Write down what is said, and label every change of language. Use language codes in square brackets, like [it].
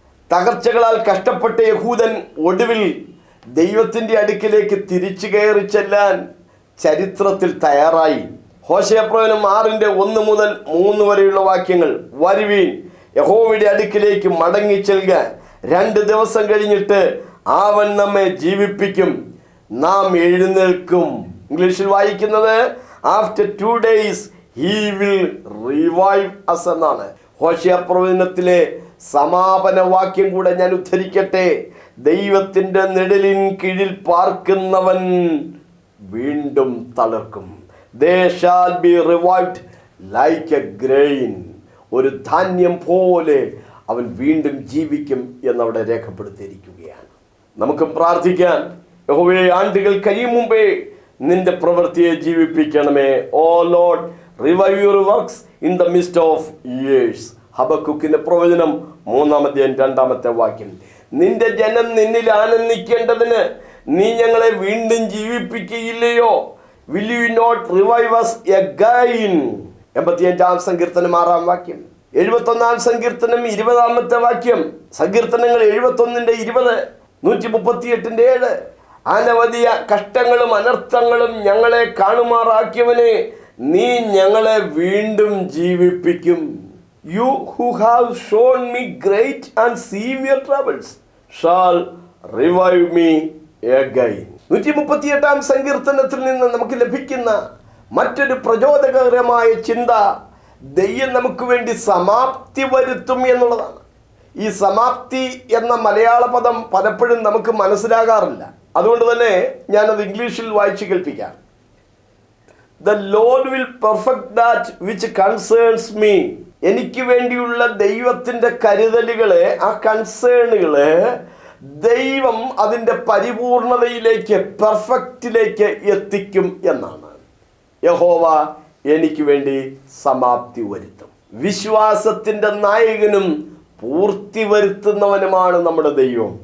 [ml] തകർച്ചകളാൽ കഷ്ടപ്പെട്ട യഹൂദൻ ഒടുവിൽ ദൈവത്തിൻ്റെ അടുക്കിലേക്ക് തിരിച്ചു കയറി ചെല്ലാൻ ചരിത്രത്തിൽ തയ്യാറായി. ഹോശേയ-പ്രവചനം 6:1 മുതൽ 3 വരെയുള്ള വാക്യങ്ങൾ. വരുവീൻ, യഹോവയുടെ അടുക്കിലേക്ക് മടങ്ങിച്ചെല്ലുക, 2 ദിവസം കഴിഞ്ഞിട്ട് അവൻ നമ്മെ ജീവിപ്പിക്കും, നാം എഴുന്നേൽക്കും. ഇംഗ്ലീഷിൽ വായിക്കുന്നത് [en] after 2 days he will revive us [ml] എന്നാണ്. ഹോശേയ-പ്രവചനത്തിലെ സമാപന വാക്യം കൂടെ ഞാൻ ഉദ്ധരിക്കട്ടെ. ദൈവത്തിൻ്റെ നിഴലിൻ കീഴിൽ പാർക്കുന്നവൻ വീണ്ടും തളിർക്കും. [en] They shall be revived like a grain. [ml] ഒരു ധാന്യം പോലെ അവൻ വീണ്ടും ജീവിക്കും എന്നവിടെ രേഖപ്പെടുത്തിയിരിക്കുകയാണ്. നമുക്കും പ്രാർത്ഥിക്കാൻ, യഹോവേ, ആണ്ടുകൾ കഴിയും മുമ്പേ നിന്റെ പ്രവൃത്തിയെ ജീവിപ്പിക്കണമേ. [en] O Lord, revive your works in the midst of years. [ml] ഹബക്കുക്കിന്റെ പ്രവചനം 3:2 നിന്റെ ജനം നിന്നിൽ ആനന്ദിക്കേണ്ടതിന് നീ ഞങ്ങളെ വീണ്ടും ജീവിപ്പിക്കുകയില്ലയോ? [en] Will you not revive us again? [ml] 85 സങ്കീർത്തനം 6 71 സങ്കീർത്തനം 20 സങ്കീർത്തനങ്ങൾ 71:20 138:7 അനവധി കഷ്ടങ്ങളും അനർത്ഥങ്ങളും ഞങ്ങളെ കാണുമാറാക്കിയവനെ നീ ഞങ്ങളെ വീണ്ടും ജീവിപ്പിക്കും. [en] You who have shown me great and severe troubles shall revive me again. [ml] 138 സങ്കീർത്തനത്തിൽ നിന്ന് നമുക്ക് ലഭിക്കുന്ന മറ്റൊരു പ്രചോദകരമായ ചിന്ത ദൈവം നമുക്ക് വേണ്ടി സമാപ്തി വരുത്തും എന്നുള്ളതാണ്. ഈ സമാപ്തി എന്ന മലയാള പദം പലപ്പോഴും നമുക്ക് മനസ്സിലാകാറില്ല. അതുകൊണ്ട് തന്നെ ഞാനത് ഇംഗ്ലീഷിൽ വായിച്ച് കേൾപ്പിക്കാം. [en] The Lord will perfect that which concerns me. [ml] എനിക്ക് വേണ്ടിയുള്ള ദൈവത്തിൻ്റെ കരുതലുകളെ, ആ കൺസേണുകളെ ദൈവം അതിൻ്റെ പരിപൂർണതയിലേക്ക്, പെർഫെക്റ്റിലേക്ക് എത്തിക്കും എന്നാണ്. യഹോവ എനിക്ക് വേണ്ടി സമാപ്തി വരുത്തും. വിശ്വാസത്തിൻ്റെ നായകനും പൂർത്തി വരുത്തുന്നവനുമാണ് നമ്മുടെ ദൈവം.